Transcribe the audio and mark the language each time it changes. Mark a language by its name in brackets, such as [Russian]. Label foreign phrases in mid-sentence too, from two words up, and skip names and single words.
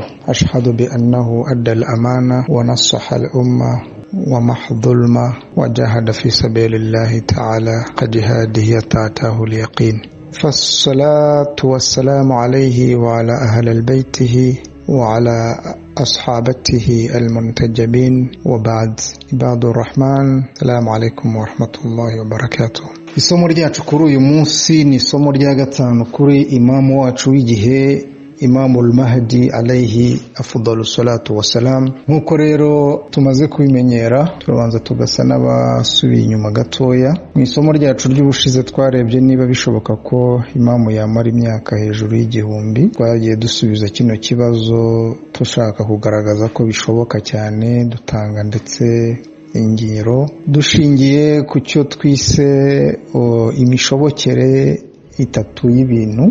[Arabic] أشهد بأنه أدى الأمانة ونصح الأمة ومحى الظلم وجاهد في سبيل الله تعالى كجهاده أتاه اليقين. فالصلاة والسلام عليه وعلى أهل بيته وعلى أصحابته المنتجبين وبعد. عباد الرحمن، السلام عليكم ورحمة الله وبركاته. [Kinyarwanda] isomo ryacu kuri uyu munsi ni isomo rya gatanu kuri imamu wacu w'igihe Imamu al-Mahdi [Arabic] عليه أفضل الصلاة والسلام. [Kinyarwanda] Nkuko rero tumaze kubimenyera, turabanza tugasa n'abasubiye inyuma gatoya. Mu isomo ryacu ry'ubushize twarebye niba bishoboka ko imamu yamara imyaka hejuru y'igihumbi. Twagiye dusubiza kino kibazo dushaka kugaragaza ko bishoboka cyane, dutanga ndetse ingero dushingiye ku cyo twise imishobokere itatu y'ibintu.